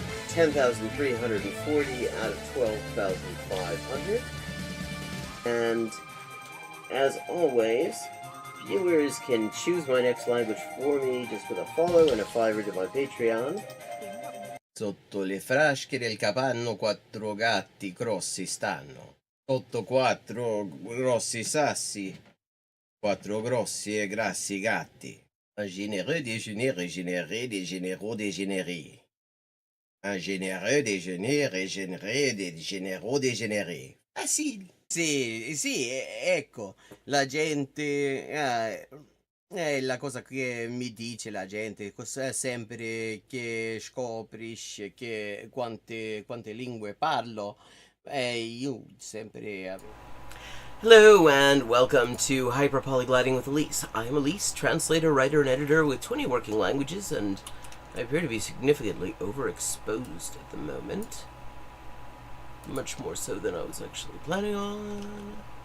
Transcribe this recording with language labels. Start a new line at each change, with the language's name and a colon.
English: 10,340 out of 12,500. And as always, viewers can choose my next language for me just with a follow and a $5 to my Patreon.
Italian: Sotto le frasche del capanno 4 gatti grossi stanno. Sotto 4 grossi sassi, 4 grossi e grassi gatti.
French: Un généreux déjeuner régénéré des généraux dégénérés. Un généreux déjeuner régénéré des généraux dégénérés.
Italian: Facile. Sì, ecco, la gente... è la cosa che mi dice la gente, sempre che scoprisce che quante lingue parlo, io sempre...
English: Hello and welcome to Hyperpolyglotting with Elise. I am Elise, translator, writer, and editor with 20 working languages, and I appear to be significantly overexposed at the moment. Much more so than I was actually planning on.